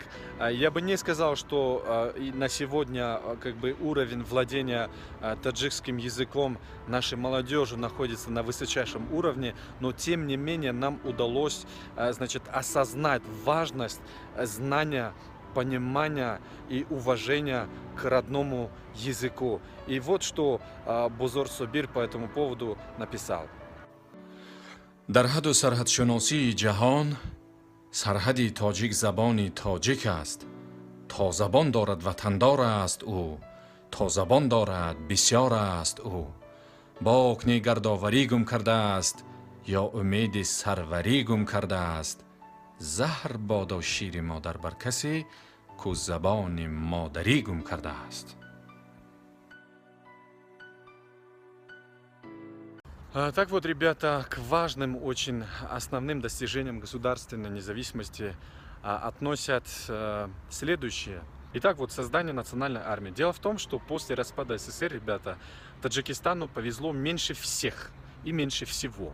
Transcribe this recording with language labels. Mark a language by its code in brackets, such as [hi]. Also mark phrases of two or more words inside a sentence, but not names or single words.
[ru] Я бы не сказал, что на сегодня как бы уровень владения таджикским языком нашей молодежи находится на высочайшем уровне, но тем не менее нам удалось, значит, осознать важность знания, понимания и уважения к родному языку. И вот что Бузор Собир по этому поводу написал. [tg] дар ҳадду сарҳадшуносии ҷаҳон сарҳади тоҷик забони тоҷик аст. То забон дорад ватандор аст ӯ, то забон дорад бисёр аст ӯ. Бок не гардоварӣ гум кардааст, ё умеди сарварӣ гум кардааст. заҳр бодо шири модар бар касе, ку забони модарӣ гум кардааст. [ru] Так вот, ребята, к важным, очень основным достижениям государственной независимости относят следующее. Итак, вот создание национальной армии. Дело в том, что после распада СССР, ребята, Таджикистану повезло меньше всех и меньше всего.